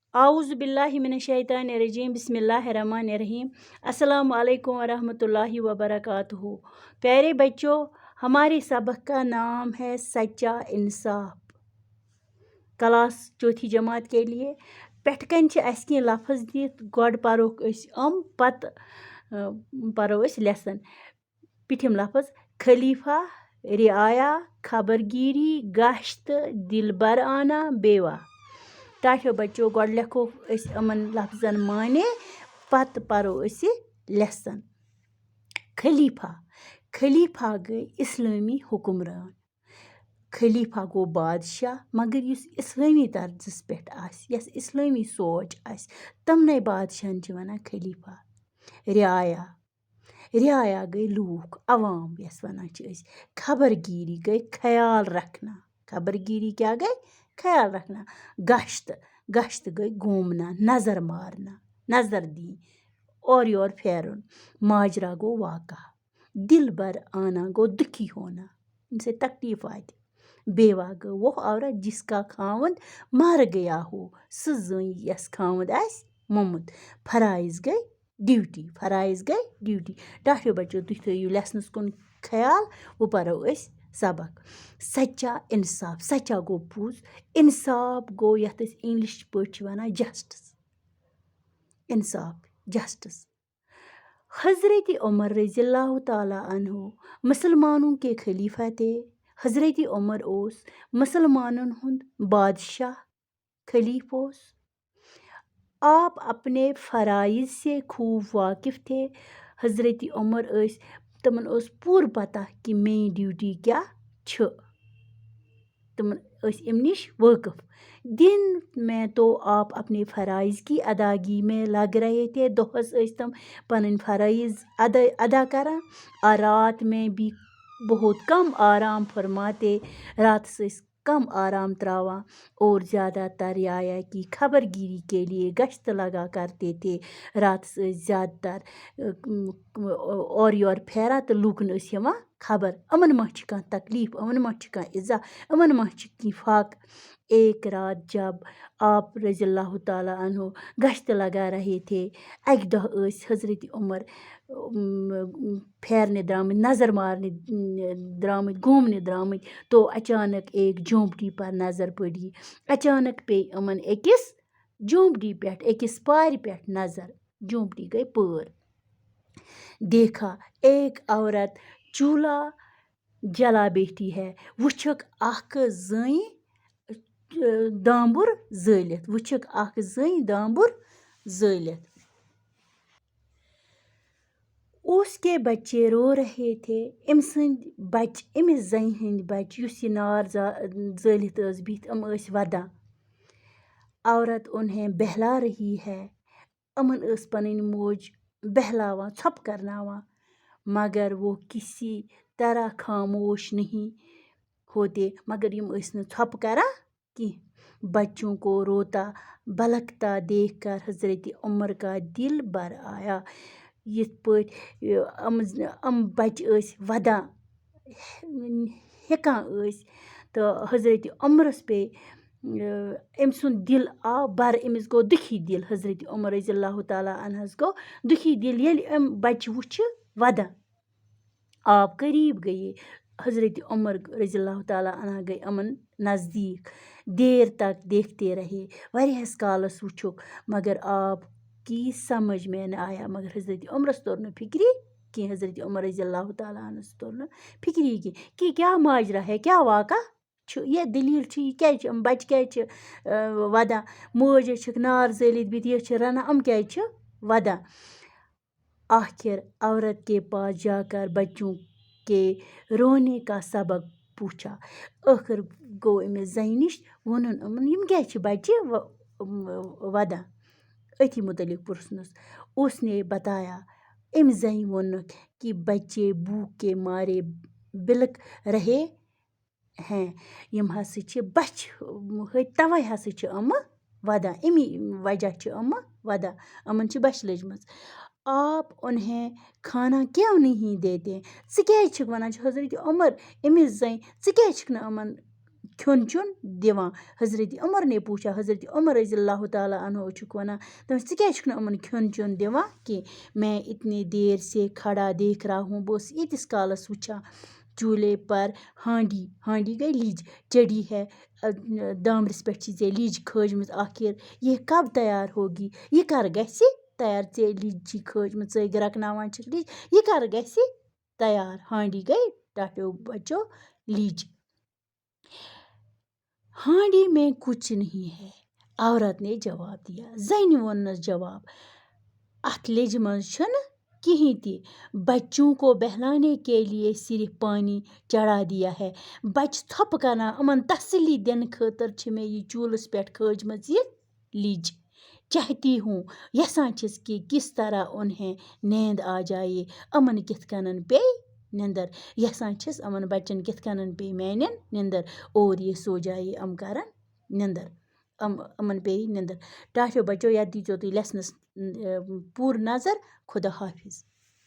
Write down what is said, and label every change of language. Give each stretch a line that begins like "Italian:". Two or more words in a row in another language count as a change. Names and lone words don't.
Arabic: اعوذ باللہ من الشیطان الرجیم بسم اللہ الرحمن الرحیم السلام علیکم ورحمۃ اللہ وبرکاتہ۔
Urdu: پیارے بچوں، ہمارے سبق کا نام ہے سچا انصاف۔ کلاس چوتھی جماعت کے لیے
Kashmiri: پٮ۪ٹھٕ کَنۍ چھِ اَسہِ کینٛہہ لفظ دِتھ، گۄڈٕ پَروکھ أسۍ پَتہٕ پَرو أسۍ لیسن۔ پیٚٹھِم لفظ خلیفہ، رعایا، خبر گیری، گشت، دلبرانہ، بیوہ۔ ٹاٹھیو بچو گۄڈٕ لیکھوکھ أسۍ یِمن لفظن معنے، پتہٕ پَرو أسۍ یہِ لیسن۔ خلیفہ، خلیفہ گٔے اِسلٲمی حُکمران۔ خلیفہ گوٚو بادشاہ مگر یُس اِسلٲمی طرزس پٮ۪ٹھ آسہِ، یۄس اِسلٲمی سونٛچ آسہِ، تِمنٕے بادشاہن چھِ وَنان خلیفہ۔ رعایا، رعایا گٔے لوٗکھ، عوام یَس وَنان چھِ أسۍ۔ خبر گیری گٔے
Urdu: خیال رکھنا،
Kashmiri: خبر گیری کیٛاہ گٔے؟
Urdu: خیال رکھنا۔
Kashmiri: گشت، گشت گٔے
Urdu: گھوٗمنا، نظر مارنا،
Kashmiri: نظر دِنۍ، اورٕ یورٕ پھیرُن۔ ماجرا گوٚو واقعہ۔ دل بر آنا گوٚو
Urdu: دُکھی ہونا،
Kashmiri: ییٚمہِ سۭتۍ تکلیٖف واتہِ۔
Urdu: بیوا گوٚو وہ عورت جس کا خاوند مر گیا ہو،
Kashmiri: سٕہ زٔنۍ یَس خاوند آسہِ موٚمُت۔ فرائض گٔے ڈیوٹی، فرائض گٔے ڈیوٹی۔ ٹاٹھیو بچو تُہۍ تھٲیِو لیسنس کُن خیال، وۄنۍ پرو أسۍ سبق۔ سچا انصاف، سچا گوٚو پوٚز، انصاف گوٚو یَتھ أسۍ انگلش پٲٹھۍ چھِ وَنان جسٹس۔ انصاف، جسٹس۔
Urdu: حضرت عمر رضی اللہ تعالیٰ عنہ مسلمانوں کے خلیفہ تھے۔
Kashmiri: حضرت عمر اوس مسلمانن ہُنٛد بادشاہ، خلیف اوس۔
Urdu: آپ اپنے فرائض سے خوب واقف تھے۔
Kashmiri: حضرت عمر ٲسۍ، تِمن اوس پوٗرٕ پتہ کہِ میٛٲنۍ ڈیوٹی کیٛاہ چھِ، تِمن ٲسۍ اَمہِ نِش وٲقف۔
Urdu: دن میں تو آپ اپنے فرائض کی ادائیگی میں لگ رہے تھے،
Kashmiri: دۄہس ٲسۍ تِم پنٕنۍ فرائض ادا کران،
Urdu: اور رات میں بھی بہت کم آرام فرماتے،
Kashmiri: راتس ٲسۍ کم آرام تراوان،
Urdu: اور زیادہ تر رعایا کی خبر گیری کے لیے گشت لگا کرتے تھے۔
Kashmiri: راتس ٲسۍ زیادٕ تر اورٕ یورٕ پھیران تہٕ لوٗکن ٲسۍ ہٮ۪وان خبر، یِمن ما چھِ کانٛہہ تکلیٖف، یِمن ما چھِ کانٛہہ اِزا، یِمن ما چھِ کینٛہہ فاقہٕ۔
Urdu: ایک رات جب آپ رضی اللہ تعالیٰ عنہ گشت لگا رہے تھے،
Kashmiri: اکہِ دۄہ ٲسۍ حضرت عمر پھیرنہِ درٛامٕتۍ، نظر مارنہِ درٛامٕتۍ، گھوٗمنہِ درٛامٕتۍ،
Urdu: تو اچانک ایک جھونپڑی پر نظر پڑی۔
Kashmiri: اچانک پیٚیہِ یِمن أکِس جھونپڑی پٮ۪ٹھ، أکِس پارِ پٮ۪ٹھ نظر، جھونپڑی گٔے پٲر۔
Urdu: دیکھا ایک عورت چولہا جلا بیٹھی ہے،
Kashmiri: وٕچھکھ اکھ زٔنۍ دامبُر زٲلِتھ، وٕچھکھ اکھ زٔنۍ دامبُر زٲلِتھ۔
Urdu: اس کے بچے رو رہے تھے،
Kashmiri: أمۍ سٕنٛدۍ بچہِ، أمِس زنہِ ہٕنٛدۍ بچہِ یُس یہِ نار زٲلِتھ ٲس بِہِتھ، یِم ٲسۍ ودان۔
Urdu: عورت انہیں بہلا رہی ہے،
Kashmiri: یِمن ٲس پنٕنۍ موج بہلاوان، ژھۄپہٕ کرناوان،
Urdu: مگر وہ کسی طرح خاموش نہیں ہوتے،
Kashmiri: مگر یِم ٲسۍ نہٕ ژھۄپہٕ کران کینٛہہ۔
Urdu: بچوں کو روتا بلکتا دیکھ کر حضرت عمر کا دل بھر آیا۔
Kashmiri: یِتھ پٲٹھۍ یِم بچہِ ٲسۍ ودان، ہٮ۪کان ٲسۍ، تہٕ حضرت عمرس پیٚیہِ، أمۍ سُنٛد دل آو بر، أمِس گوٚو دُکھی دل، حضرت عمر رضی اللہ تعالیٰ عنہس گوٚو دُکھی دل ییٚلہِ أمۍ بچہِ وٕچھِ ودان۔
Urdu: آپ قریب
Kashmiri: گٔیے، حضرت عمر رضی اللہ تعالیٰ عنہ گٔے یِمن نزدیٖک۔
Urdu: دیر تک دیکھتے رہے،
Kashmiri: واریاہس کالس وٕچھُکھ،
Urdu: مگر آپ کی سمجھ میں نہ آیا،
Kashmiri: مگر حضرت عمرس توٚر نہٕ فکری کینٛہہ، حضرت عمر رضی اللہ تعالیٰ عنہس توٚر نہٕ فکری کینٛہہ کہ کیٛاہ ماجرا ہے، کیٛاہ واقعہ چھُ، یہِ دٔلیٖل چھِ، یہِ کیٛازِ چھِ یِم بچہِ کیٛازِ چھِ ودان، موج حظ چھکھ نار زٲلِتھ بِہِتھ، یہِ چھِ رنان، یِم کیٛازِ چھِ ودان۔
Urdu: آخر عورت کے پاس جا کر بچوں کے رونے کا سبب پوچھا،
Kashmiri: ٲخٕر گوٚو أمِس زنہِ نِش، ووٚنُن یِمن یِم کیٛازِ چھِ بچہِ ودان، أتھی متعلق پرژھنس۔
Urdu: اس نے بتایا،
Kashmiri: أمۍ زنہِ ووٚنُکھ
Urdu: کہ بچے بھوک کے مارے بلک رہے ہیں،
Kashmiri: یِم ہسا چھِ بچہِ ہوٚتۍ، توے ہسا چھِ یِمہٕ ودان، امی وجہ چھِ یِمہٕ ودان، یِمن چھِ بچہِ لٔجمٕژ۔
Urdu: آپ انہیں کھانا کیوں نہیں دیتے،
Kashmiri: ژٕ کیٛازِ چھکھ وَنان، چھِ حضرت عمر أمِس زنہِ، ژٕ کیٛازِ چھکھ نہٕ یِمن کھیون چون دِوان.
Urdu: حضرت عمر نے پوچھا.
Kashmiri: حضرت عمر رضی اللہ تعالیٰ عنہ چھُکھ وَنان دَپان ژٕ کیٛازِ چھُکھ نہٕ یِمَن کھیون چیون دِوان کینٛہہ.
Urdu: میں اتنی دیر سے کھڑا دیکھ رہا ہوں.
Kashmiri: بہٕ اوسُس ییٖتِس کالَس وٕچھان.
Urdu: چوٗلے پر ہانڈی
Kashmiri: ہانڈی گٔے لیٚج چڑی ہے دامرِس پٮ۪ٹھ چھِ ژےٚ لیٚج کھٲجمٕژ
Urdu: آخر یہ کب تیار ہوگی.
Kashmiri: یہِ کر گژھِ تیار. ژےٚ لیٚج چھِ کھٲجمٕژ ژٕ گرٛٮ۪کناوان چھِکھ لیٚج یہِ کر گژھِ تیار. ہانڈی گٔے ٹاٹھیو بچو لیٚج.
Urdu: ہانڈی میں کچھ نہیں ہے. عورت نے جواب دیا.
Kashmiri: زنہِ ووٚننَس جواب اَتھ لیٚجہِ منٛز چھُنہٕ کِہیٖنۍ تہِ.
Urdu: بچوں کو بہلانے کے لیے صرف پانی چڑھا دیا ہے.
Kashmiri: بچہِ تھۄپہٕ کران یِمن تسلی دِنہٕ خٲطرٕ چھِ مےٚ یہِ چوٗلَس پٮ۪ٹھ کھٲجمٕژ یہِ لیٚج.
Urdu: چاہتی ہوں
Kashmiri: یژھان چھِس
Urdu: کہ کس طرح انہیں نیند آ جائے.
Kashmiri: یِمن کِتھ کٔنن پیٚیہِ نِندٕر. یژھان چھِس یِمن بچن کِتھ کٔنن پیٚیہِ میانٮ۪ن نِندٕر.
Urdu: اور یہ سو جائے
Kashmiri: یِم کرن نِندٕر. یِمن پیٚیہِ نِندٕر. ٹاٹھیو بچو یتھ دیٖزیو تُہۍ لیسنس پوٗرٕ نظر.
Urdu: خدا حافظ.